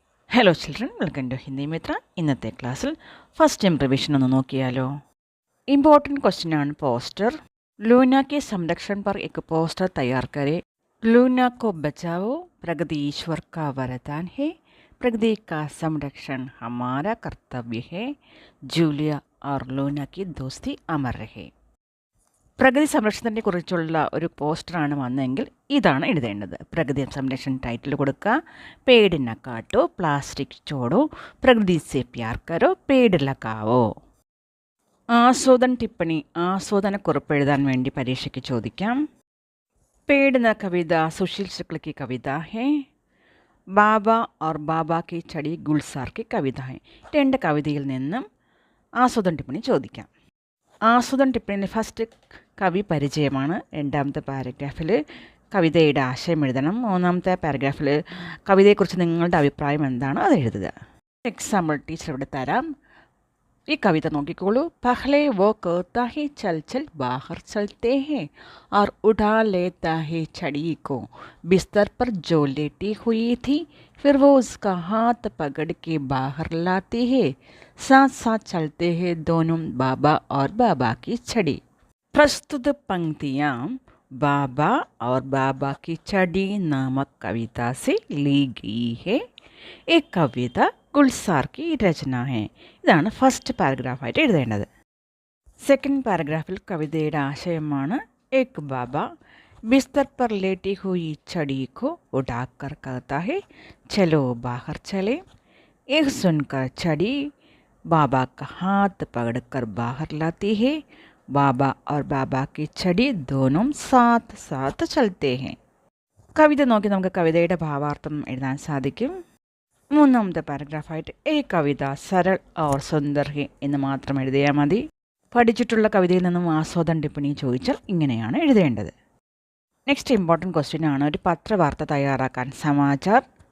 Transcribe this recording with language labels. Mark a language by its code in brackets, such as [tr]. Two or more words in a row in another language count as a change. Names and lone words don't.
[en] Hello children, welcome to Hindi Mitra. [ml] ഇന്നത്തെ ക്ലാസ്സിൽ [en] first time revision [ml] ഒന്ന് നോക്കിയാലോ. [en] important question [ml] ആണ് പോസ്റ്റർ. [hi] लूना के संरक्षण पर एक पोस्टर तैयार करें. लूना को बचाओ, प्रगति ईश्वर का वरदान है. प्रगति का संरक्षण हमारा कर्तव्य है. जूलिया और लूना की दोस्ती अमर रहे. [ml] പ്രകൃതി സംരക്ഷണത്തിനെ കുറിച്ചുള്ള ഒരു പോസ്റ്ററാണ് വന്നതെങ്കിൽ ഇതാണ് എഴുതേണ്ടത്. പ്രകൃതി സംരക്ഷണ ടൈറ്റിൽ കൊടുക്കുക. [hi] पेड़ न काटो, प्लास्टिक छोड़ो, प्रकृति से प्यार करो, पेड़ लगाओ. आस्वादन टिप्पणी, [ml] ആസ്വാദനക്കുറിപ്പ് എഴുതാൻ വേണ്ടി പരീക്ഷയ്ക്ക് ചോദിക്കാം. [hi] പേട് [ml] എന്ന കവിത [hi] सुशील शुक्ल की कविता है. बाबा और बाबा की छड़ी गुलजार की कविता है. [ml] രണ്ട് കവിതയിൽ നിന്നും [hi] आस्वादन टिप्पणी [ml] ചോദിക്കാം. ആസ്വാദന ടിപ്പണിയിൽ ഫസ്റ്റ് കവി പരിചയമാണ്. രണ്ടാമത്തെ പാരഗ്രാഫിൽ കവിതയുടെ ആശയം എഴുതണം. മൂന്നാമത്തെ പാരഗ്രാഫിൽ കവിതയെക്കുറിച്ച് നിങ്ങളുടെ അഭിപ്രായം എന്താണ് അത് എഴുതുക. എക്സാമ്പിൾ ടീച്ചർ ഇവിടെ തരാം. ഈ കവിത നോക്കിക്കോളൂ. [hi] पहले वो कहता है चल चल बाहर चलते हैं और उठा लेता है छड़ी को बिस्तर पर जो लेटी हुई थी, फिर वो उसका हाथ पकड़ के बाहर लाती है. साथ साथ चलते हैं दोनों बाबा और बाबा की छड़ी. प्रस्तुत पंक्तियाँ बाबा और बाबा की छड़ी नामक कविता से ली गई है. एक कविता गुलजार की രചന है. [ml] ഇതാണ് ഫസ്റ്റ് പാരഗ്രാഫായിട്ട് എഴുതേണ്ടത്. സെക്കൻഡ് പാരഗ്രാഫിൽ കവിതയുടെ ആശയമാണ്. [hi] एक बाबा बिस्तर पर लेटी हुई छड़ी को उठाकर कहता है चलो बाहर चले. यह सुनकर छड़ी बाबा का हाथ पकड़कर बाहर लाती है. बाबा और बाबा की छड़ी दोनों साथ साथ चलते हैं. [ml] കവിത നോക്കി നമുക്ക് കവിതയുടെ ഭാവാർത്ഥം എഴുതാൻ സാധിക്കും. മൂന്നാമത്തെ പാരഗ്രാഫായിട്ട് ഈ കവിത [hi] सरल और सुंदर है [ml] എന്ന് മാത്രം എഴുതിയാൽ മതി. പഠിച്ചിട്ടുള്ള കവിതയിൽ നിന്നും ആസ്വാദന ടിപ്പണി ചോദിച്ചാൽ ഇങ്ങനെയാണ് എഴുതേണ്ടത്. [en] Next important question [ml] ആണ്. ഒരു പത്രവാർത്ത തയ്യാറാക്കാൻ സമാചാർ.